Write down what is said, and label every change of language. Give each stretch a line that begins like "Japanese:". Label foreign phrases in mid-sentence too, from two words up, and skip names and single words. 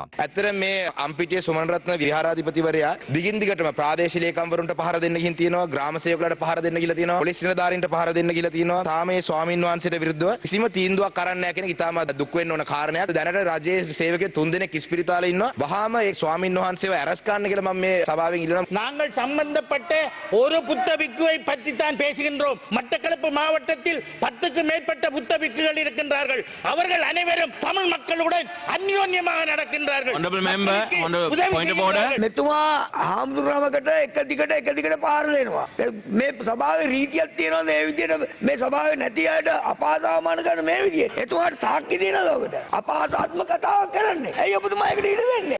Sinhala: ඇත්තට මේ අම්පිටිය සුමන රත්න විහාරාධිපතිවරයා දිගින් දිගටම ප්‍රාදේශීය ලේකම්වරුන්ට පහර දෙන්න ගිහින් තියෙනවා, ග්‍රාම සේවකලට පහර දෙන්න ගිහලා තියෙනවා, පොලිස් නිලධාරීන්ට පහර දෙන්න ගිහලා තියෙනවා. තාම මේ ස්වාමින් වහන්සේට විරුද්ධව කිසිම තීන්දුවක් කරන්න නැහැ කියන එක ඉතාම දුක් වෙන්න ඕන කාරණයක්. දැනට රජයේ සේවකයෝ 3 දෙනෙක් ඉස්පිරිතාලේ ඉන්නවා. වහාම ඒ ස්වාමින් වහන්සේව අරස් කරන්න කියලා මම මේ සභාවෙන් ඉල්ලනවා.
Tamil: நாங்கள் சம்பந்தப்பட்ட ஒரு புத்த பிக்குவை பற்றி தான் பேசுகின்றோம். மட்டக்களப்பு மாவட்டத்தில் 10க்கு மேற்பட்ட புத்த பிக்குகள் இருக்கின்றார்கள். அவர்கள் அனைவரும் தமிழ் மக்களுடன் அந்யோன்யமாக நடக்கின்றார்கள்.
Sinhala: මෙතුමා හාමුදුරුවමකට එක දිගට පාර දෙනවා. මේ සභාවේ රීතියක් තියෙනවා මේ විදිහට මේ සභාවේ නැති අයට අපහාසාමාන කරන මේ විදිහට. එතුමාට සාක්ෂි දෙනවද ඔකට? අපහාසාත්මක කතාවක් කරන්නේ. ඇයි ඔබතුමා ඒකට ඉඩ දෙන්නේ?